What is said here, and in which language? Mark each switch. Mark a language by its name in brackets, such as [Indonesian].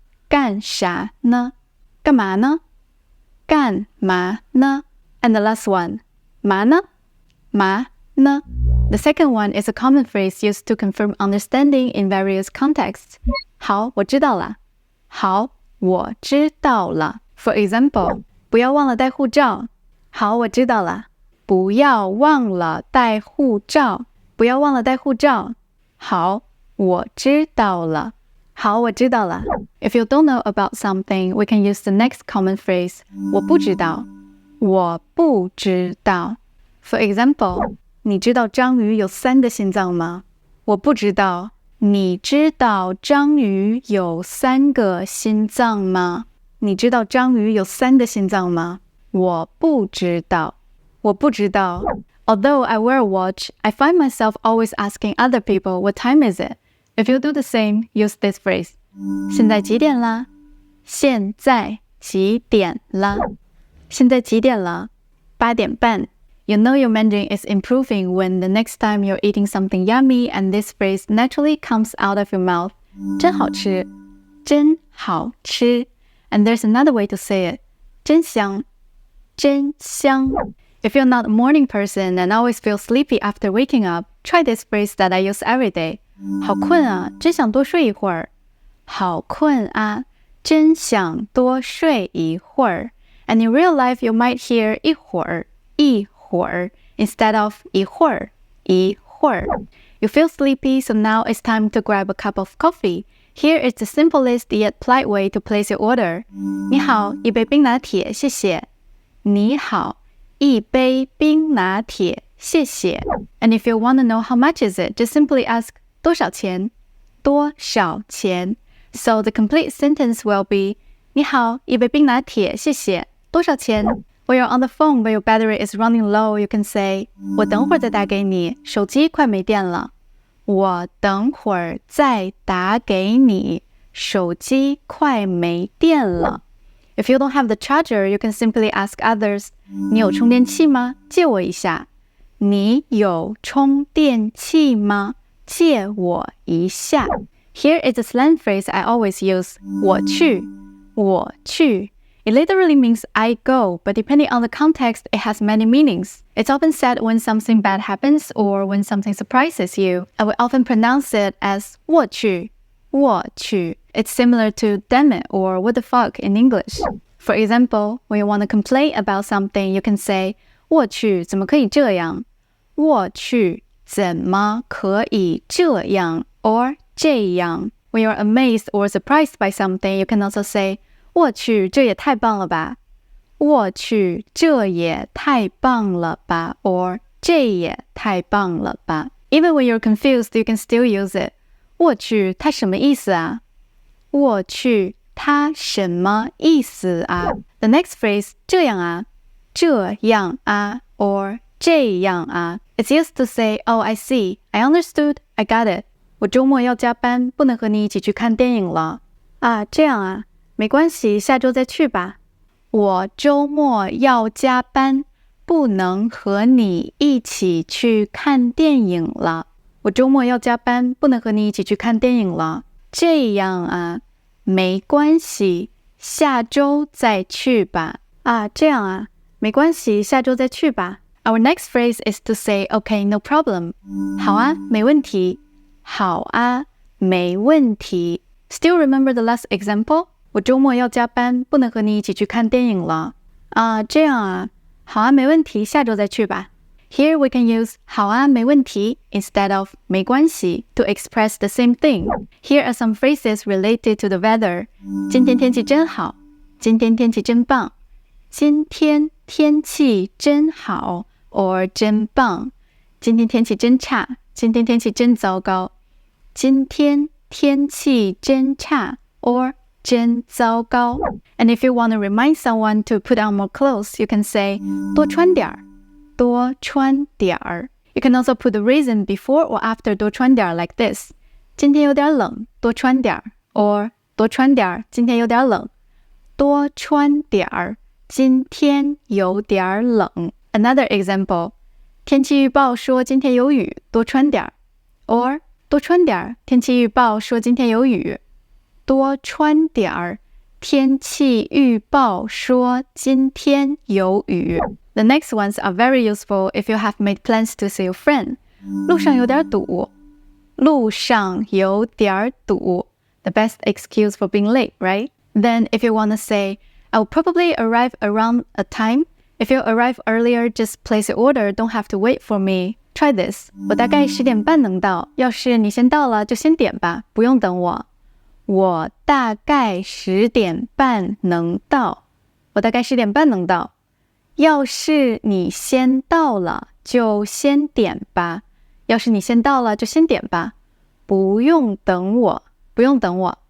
[Chinese] 干啥呢?干嘛呢?干嘛呢? [English] And the last one, [Chinese] 嘛呢? 嘛呢? [English] The second one is a common phrase used to confirm understanding in various contexts. [Chinese] 好，我知道了。好，我知道了。 [English] For example, [Chinese] 不要忘了带护照。好，我知道了。不要忘了带护照。不要忘了带护照。好，我知道了。好，我知道了。 [English] If you don't know about something, we can use the next common phrase, [Chinese] 我不知道。我不知道。 [English] For example, [Chinese] 你知道章鱼有3个心脏吗？我不知道。你知道章鱼有3个心脏吗？你知道章鱼有3个心脏吗？我不知道。我不知道。 [English] Although I wear a watch, I find myself always asking other people what time is it. If you do the same, use this phrase. [Chinese] 现在几点了？现在几点了？现在几点了？8点半。 [English] You know your Mandarin is improving when the next time you're eating something yummy and this phrase naturally comes out of your mouth. [Chinese] 真好吃。真好吃。 [English] And there's another way to say it. [Chinese] 真香。真香。 [English] If you're not a morning person and always feel sleepy after waking up, try this phrase that I use every day. [Chinese] 好困啊，真想多睡一会儿。好困啊，真想多睡一会儿。 [English] And in real life, you might hear [Chinese] 一会儿 [English] instead of 一会儿 You feel sleepy, so now it's time to grab a cup of coffee. Here is the simplest yet polite way to place your order. [Chinese] 你好，一杯冰拿铁，谢谢。你好，一杯冰拿铁，谢谢。 [English] And if you want to know how much is it, just simply ask [Chinese] 多少钱？多少钱？ [English] So the complete sentence will be [Chinese] 你好，一杯冰拿铁，谢谢。多少钱？ [English] When you're on the phone but your battery is running low, you can say [Chinese] 我等会儿再打给你，手机快没电了。我等会儿再打给你，手机快没电了。 [English] If you don't have the charger, you can simply ask others [Chinese] 你有充电器吗？借我一下。你有充电器吗？借我一下。 [English] Here is a slang phrase I always use. [Chinese] 我去。我去。 [English] It literally means I go, but depending on the context, it has many meanings. It's often said when something bad happens or when something surprises you. I will often pronounce it as [Chinese] 我去。我去。 [English] It's similar to damn it or what the fuck in English. For example, when you want to complain about something, you can say [Chinese] 我去，怎么可以这样？我去，怎么可以这样 [English] or [Chinese] 这样。 [English] When you're amazed or surprised by something, you can also say [Chinese] 我去，这也太棒了吧。我去，这也太棒了吧 [English] or [Chinese] 这也太棒了吧。 [English] Even when you're confused, you can still use it. [Chinese] 我去，它什么意思啊？我去，它什么意思啊？ [English] The next phrase, [Chinese] 这样啊。这样啊 [English] or [Chinese] 这样啊。 [English] It's used to say, oh, I see. I understood. I got it. [Chinese] 我周末要加班，不能和你一起去看电影了。啊，这样啊。没关系，下周再去吧。我周末要加班，不能和你一起去看电影了。我周末要加班，不能和你一起去看电影了。这样啊，没关系，下周再去吧。啊，这样啊，没关系，下周再去吧。 [English] Our next phrase is to say, okay, no problem. [Chinese] 好啊，没问题。好啊，没问题。 [English] Still remember the last example? [Chinese] 我周末要加班，不能和你一起去看电影了。啊，这样啊。好啊，没问题，下周再去吧。 [English] Here we can use [Chinese] 好啊，没问题 [English] instead of [Chinese] 没关系 [English] to express the same thing. Here are some phrases related to the weather. [Chinese] 今天天气真好。今天天气真棒。今天天气真好 [English] or [Chinese] 真棒。今天天气真差，今天天气真糟糕。今天天气真差 [English] or [Chinese] 真糟糕。 [English] And if you want to remind someone to put on more clothes, you can say [Chinese] 多穿点儿，多穿点儿。 [English] You can also put the reason before or after [Chinese] 多穿点儿 [English] like this. [Chinese] 今天有点冷，多穿点儿 [English] or [Chinese] 多穿点儿，今天有点冷。多穿点儿，今天有点冷。 [English] Another example. [Chinese] 天气预报说今天有雨，多穿点儿。 [English] or [Chinese] 多穿点儿，天气预报说今天有雨。多穿点儿，天气预报说今天有雨。 [English] The next ones are very useful if you have made plans to see your friend. [Chinese] 路上有点堵，路上有点堵。 [English] The best excuse for being late, right? Then if you want to say, I will probably arrive around a time.If you arrive earlier, just place your order. Don't have to wait for me. Try this. [Chinese] 我大概10点半能到，要是你先到了就先点吧，不用等我。我大概10点半能到，我大概10点半能到。要是你先到了就先点吧，要是你先到了就先点吧，不用等我，不用等我。